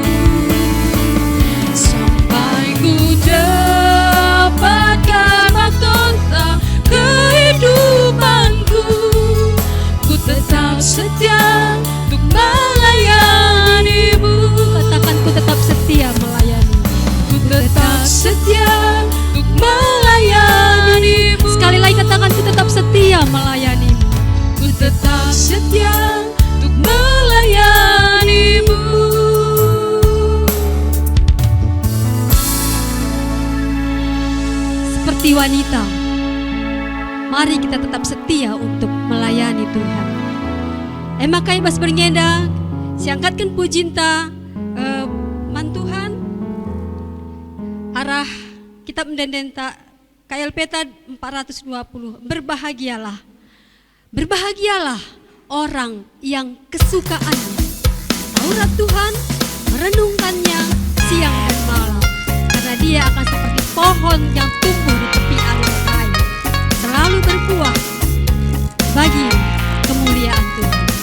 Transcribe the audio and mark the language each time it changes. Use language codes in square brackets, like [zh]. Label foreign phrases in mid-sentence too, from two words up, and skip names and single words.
[id] Sampai ku dapatkan mahkota kehidupanku, ku tetap setia untuk melayanimu. Katakan, ku tetap setia melayani. Ku tetap setia untuk melayanimu. Sekali lagi katakan, ku tetap setia melayanimu. Ku tetap setia untuk melayanimu. Seperti wanita, mari kita tetap setia untuk melayani Tuhan. [btx] Makai bas berngenda, siangkatkan pujinta man Tuhan. Arah kitab mendendenta KLPTA 420. [id] Berbahagialah, berbahagialah orang yang kesukaannya Taurat Tuhan, merenungkannya siang dan malam, karena dia akan seperti pohon yang tumbuh di tepi air, selalu berbuah bagi kemuliaan Tuhan.